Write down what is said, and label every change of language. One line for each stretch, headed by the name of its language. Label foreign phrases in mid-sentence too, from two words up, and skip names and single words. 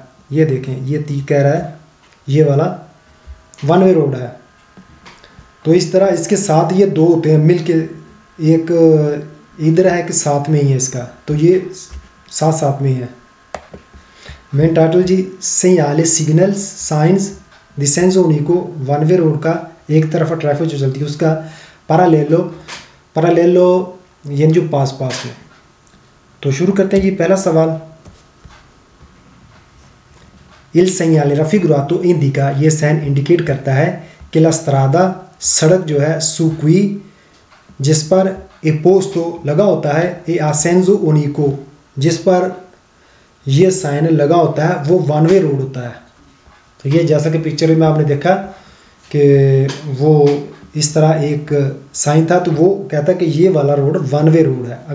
Hindi: ये देखें ये कह रहा है ये वाला
English: one way road
Hindi: है, तो इस तरह इसके साथ ये दो होते हैं मिल के, एक इधर है कि साथ में ही है इसका, तो ये साथ साथ में ही है। मेन टाइटल जी, segnale
English: signals signs
Italian: senso unico
English: one way road
Hindi: का एक तरफ ट्रैफिक जो चलती है उसका parallelo ये जो पास पास है। तो शुरू करते हैं जी। पहला सवाल,
Italian: Il segnale raffigurato indica,
Hindi: ये साइन इंडिकेट करता है कि
Italian: la strada
Hindi: सड़क जो है सुक्वी जिस पर
Italian: è posto
Hindi: लगा होता है
Italian: è a senso unico
Hindi: जिस पर ये साइन लगा होता है वो
English: one way road
Hindi: होता है। तो ये जैसा कि पिक्चर में आपने देखा कि वो इस तरह एक साइन था, तो वो कहता है कि ये वाला रोड
English: one way road
Hindi: है।